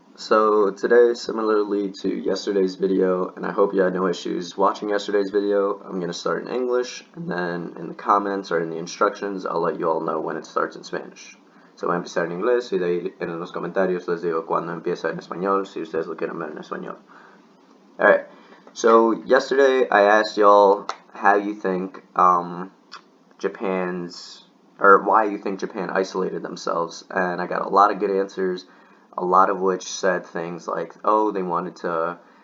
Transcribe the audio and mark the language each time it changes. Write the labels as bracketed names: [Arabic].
[English] So today, similarly to yesterday's video, and I hope you had no issues watching yesterday's video, I'm going to start in English, and then in the comments or in the instructions, I'll let you all know when it starts in Spanish. [Spanish] So voy a empezar en inglés y de ahí en los comentarios les digo cuando empieza en español, si ustedes lo quieren ver en español. [English] Alright, so yesterday I asked y'all how you think why you think Japan isolated themselves, and I got a lot of good answers, a lot of which said things like, oh, they wanted to